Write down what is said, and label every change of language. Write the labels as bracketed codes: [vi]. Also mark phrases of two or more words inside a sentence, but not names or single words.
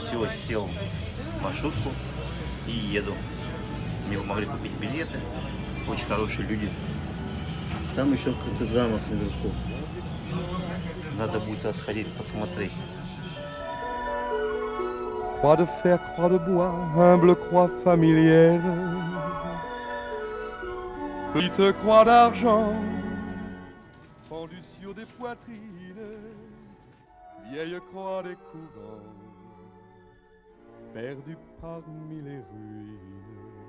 [ru] всего сел в маршрутку и еду. Мне помогли купить билеты. Очень хорошие люди. Там еще какой-то замок наверху. Надо будет сходить посмотреть. [fr] Croix de fer, croix de bois, humble croix familière. Petite croix d'argent, pendue sur des poitrines, vieille croix des couvents, perdue parmi les ruines.